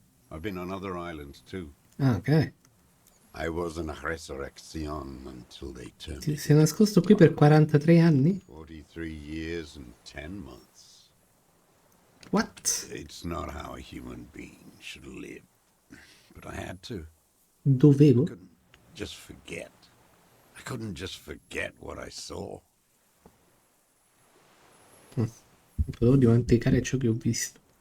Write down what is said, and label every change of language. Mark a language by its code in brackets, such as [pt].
[en] I've been on other islands too. Ah, ok. I was an resurrection until they turned [it] Ti [en] me [it] sei nascosto qui per 43 anni? [en] 43 years and 10 months. What? It's not how a human being should live. But I had to. [it] Dovevo? [en] Couldn't just forget. I couldn't just forget what I saw. [it] Non potevo dimenticare ciò che ho visto.